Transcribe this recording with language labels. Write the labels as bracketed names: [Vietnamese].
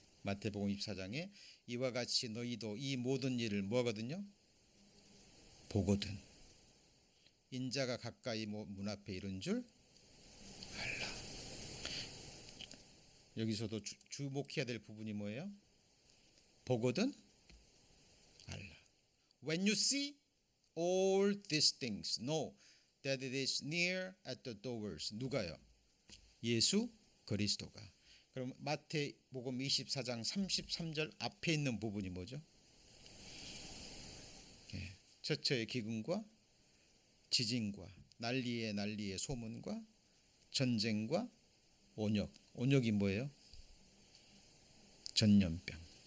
[Korean] 마태복음 24장에 이와 같이 너희도 이 모든 일을 뭐하거든요? 보거든 인자가 가까이 문 앞에 이른 줄 알라. 여기서도 주목해야 될 부분이 뭐예요? 보거든 알라. [English] When you see all these things, know that it is near at the doors. [Korean] 누가요? 예수 그리스도가. 그럼 마태복음 24장 33절 앞에 있는 부분이 뭐죠? 처처의 기근과 지진과 난리의 소문과 전쟁과 온역. 온역이 뭐예요? 전염병.